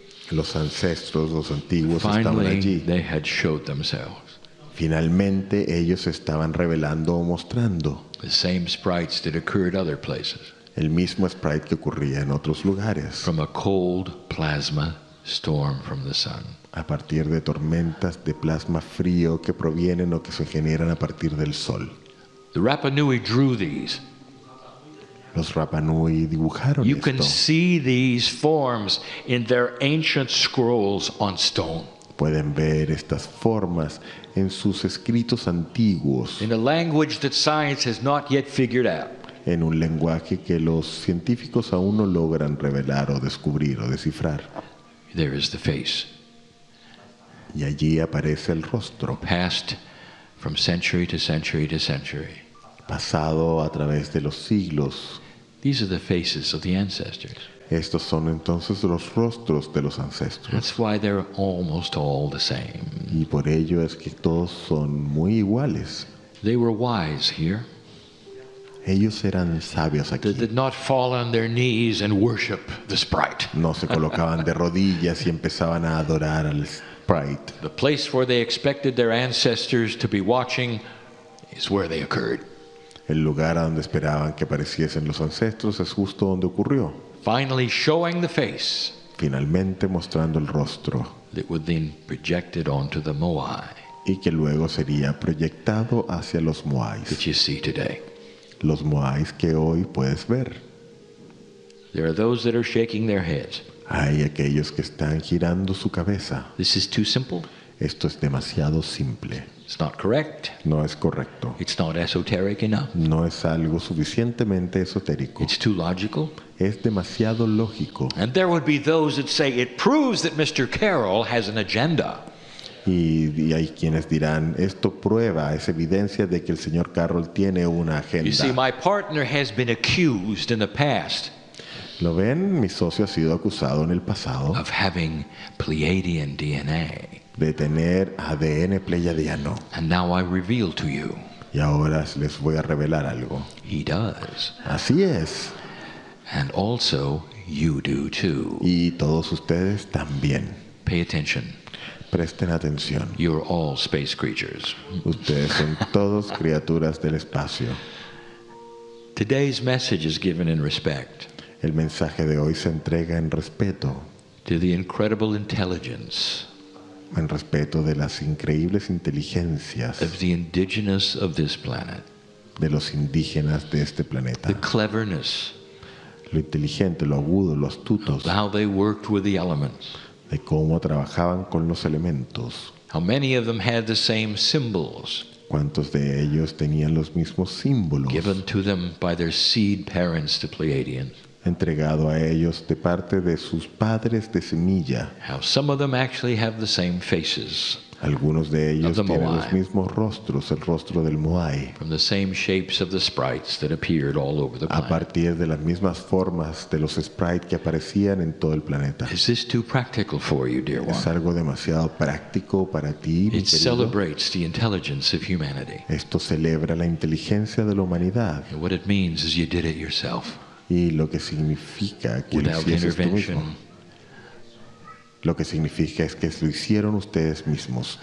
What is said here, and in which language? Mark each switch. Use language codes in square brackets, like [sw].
[es] Los ancestros, los antiguos estaban [en] Finally, [es] allí. [en] they had showed themselves. [es] Finalmente ellos estaban revelando o mostrando [en] The same sprites that occurred other places. [es] el mismo sprite que ocurría en otros lugares, [en] From a cold plasma storm from the sun. [es] a partir de tormentas de plasma frío que provienen o que se generan a partir del sol. [en] The Rapa Nui drew these. [es] Los Rapa Nui dibujaron [en] You can [es] esto. [en] see these forms in their ancient scrolls on stone. [es] Pueden ver estas formas en sus escritos antiguos, [en] In a language that science has not yet figured out. [es] en un lenguaje que los científicos aún no logran revelar o descubrir o descifrar. [en] There is the face, [es] Y allí aparece el rostro, [en] passed from century to century to century. [es] pasado a través de los siglos. [en] These are the faces of the ancestors. [es] Estos son entonces los rostros de los ancestros. [en] That's why they're almost all the same. [es] Y por ello es que todos son muy iguales. [en] They were wise here. [es] Ellos eran sabios [en] They [es] aquí. [en] did not fall on their knees and worship the sprite. [es] No se colocaban de rodillas y empezaban a adorar al sprite. [en] The place where they expected their ancestors to be watching is where they occurred. [es] El lugar a donde esperaban que apareciesen los ancestros es justo donde ocurrió. [en] Finally showing the face [es] Finalmente mostrando el rostro [en] that would then projected onto the Moai [es] y que luego sería proyectado hacia los Moais. [en] that you see today. [es] Los Moais que hoy puedes ver. [en] There are those that are shaking their heads. [es] Hay aquellos que están girando su cabeza. [en] This is too simple. [es] Esto es demasiado simple. [en] It's not correct. [es] No es correcto. [en] It's not esoteric enough. [es] No es algo suficientemente esotérico. [en] It's too logical. [es] Es demasiado lógico. [en] And there would be those that say it proves that Mr. Carroll has an agenda. [es] Y hay quienes dirán, esto prueba, es evidencia de que el señor Carroll tiene una [en] You see, [es] agenda. [en] my partner has been accused in the past [es] ¿Lo ven? Mi socio ha sido acusado en el pasado [en] of having Pleiadian DNA. [es] de tener ADN pleiadiano. [en] And now I reveal to you, [es] Y ahora les voy a revelar algo. [en] he does. [es] Así es. [en] And also, you do too. [es] Y todos ustedes también. [en] Pay attention. [es] Presten atención. [en] You're all space creatures. [es] Ustedes son todos criaturas del espacio. [en] Today's message is given in respect [es] El mensaje de hoy se entrega en respeto [en] to the incredible intelligence [es] de las increíbles inteligencias [en] of the indigenous of this planet, [es] de los indígenas de este [en] the [es] planeta. [en] cleverness [es] Lo inteligente, lo agudo, lo astutos, [en] of how they worked with the elements, [es] de cómo trabajaban con los elementos. [en] how many of them had the same symbols [es] Cuántos de ellos tenían los mismos símbolos [en] given to them by their seed parents, the Pleiadians, [es] entregado a ellos de parte de sus padres de semilla. [en] how some of them actually have the same faces [es] Algunos de ellos [en] Of the [es] tienen [en] Moai. [es] los mismos rostros, el rostro del Moai, [en] from the same shapes of the sprites that appeared all over the [es] a [en] planet. [es] partir de las mismas formas de los sprites que aparecían en todo el planeta. [en] Is this too practical for you, dear [es] Es [en] one? [es] algo demasiado práctico para ti, mi [en] It [es] querido. [en] celebrates the intelligence of humanity. [es] Esto celebra la inteligencia de la humanidad [en] And what it means is you did it yourself, [es] y lo que significa que lo [en] without [es] hicieses tú mismo. [en] intervention. [es] Lo que significa es que lo hicieron ustedes mismos,